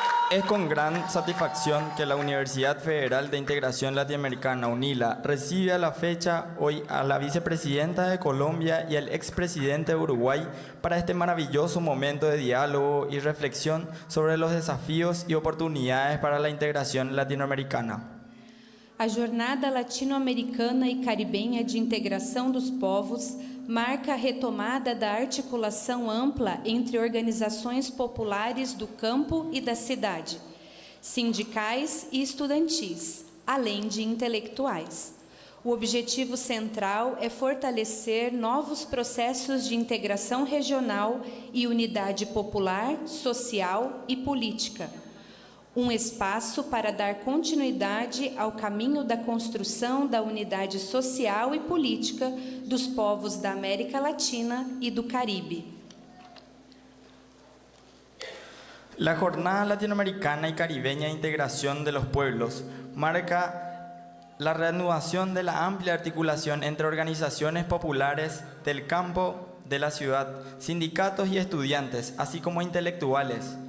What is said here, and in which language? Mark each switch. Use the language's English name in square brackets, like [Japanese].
[Spanish] Es con gran satisfacción que la Universidad Federal de Integración Latinoamericana, UNILA, recibe a la fecha hoy a la vicepresidenta de Colombia y al expresidente de Uruguay para este maravilloso momento de diálogo y reflexión sobre los desafíos y oportunidades para la integración latinoamericana. [Portuguese] A Jornada Latino-Americana e Caribenha de Integração dos Povos marca a retomada da articulação ampla entre organizações populares do campo e da cidade, sindicais e estudantis, além de intelectuais. O objetivo central é fortalecer novos processos de integração regional e unidade popular, social e política. Um espaço para dar continuidade ao caminho da construção da unidade social e política dos povos da América Latina e do Caribe. [Spanish] La Jornada Latinoamericana y Caribeña de Integración de los Pueblos marca la reanudación de la amplia articulación entre organizaciones populares del campo, de la ciudad, sindicatos y estudiantes, así como intelectuales.